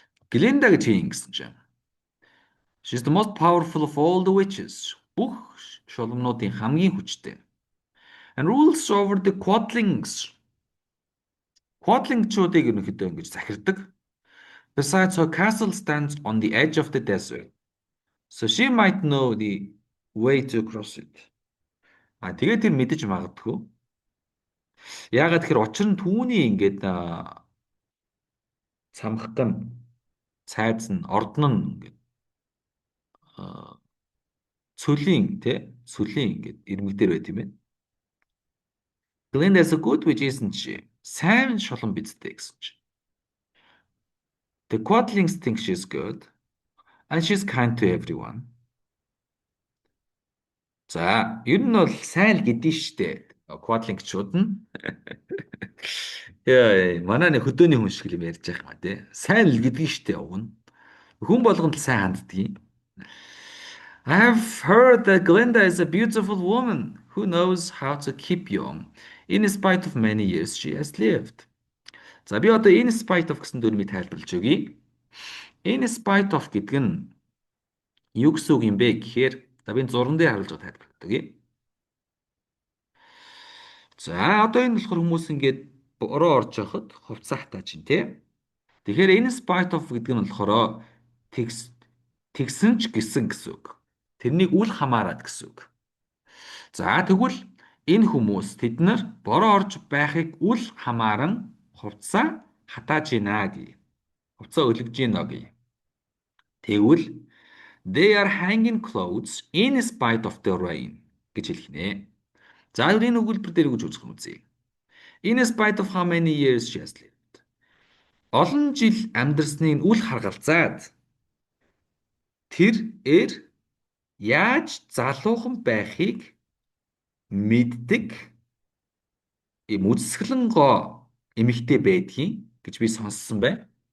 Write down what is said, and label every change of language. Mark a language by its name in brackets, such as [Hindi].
[Mongolian] Glinda гэж хийн гэсэн чинь. [English] She's the most powerful of all the witches. [Mongolian] Бүх шулмнуудын хамгийн хүчтэй. [English] And rules over the quadlings. [Mongolian] Quadlingчуудыг ерөнхийдөө ингэж захирдаг. [English] Besides, her castle stands on the edge of the desert. So she might know the way to cross it. [Mongolian] Тэгээд тэр мэдэж магадгүй. Яагаад тэгэхээр учир нь түүний ингээд цамхган цайз нь ордон нь ингээд цөлийн ингээд ирмэг дээр байт юм байна. [English] Glinda is a good witch, isn't she? [Mongolian] Сайн шулан бидтэй гэсэн чинь. [English] The Quadlings think she's good and she's kind to everyone. [Mongolian] За, ер нь бол сайн л гэдээ штэ. Quadlingчууд нь. Яа, манай нэг хөдөөний хүн шиг юм ярьж байгаа юм а тий. Сайн л гэдгийг штэ уг нь. Хүн болгонд л сайн ханддаг. [English] I've heard that Glinda is a beautiful woman who knows how to keep young in spite of many years she has lived. [Mongolian] За би одоо in spite of гэсэн дүрмийг тайлбарлаж өгье. In spite of гэдэг нь юу гэсэн үг юм бэ гэхээр за би зурган дээр харуулж байгаа тайлбарлаж өгье. За одоо энэ болохоор хүмүүс ингээд бороо орж явахад хувцас хатаач юм тий. Тэгэхээр in spite of гэдэг нь болохоор тэгс тэгсэн ч гэсэн үг. Тэрнийг үл хамааран гэсэн үг. За тэгвэл энэ хүмүүс тэд нар бороо орж байхыг үл хамааран хувцас хатааж гинэ гэе. Хувцас өлгөж гинэ гэе. Тэгвэл [English] they are hanging clothes in spite of the rain [Mongolian] гэж хэлэх нэ. За энэ өгүүлбэр дээр гэж үзэх юм үзье. [English] In spite of how many years she has lived. [Mongolian] Олон жил амьдарсныг үл харгалзаад тэр яаж залуухан байхыг мэддэг үзэсгэлэн гоо эмэгтэй байдгийг гэж би сонссон байна.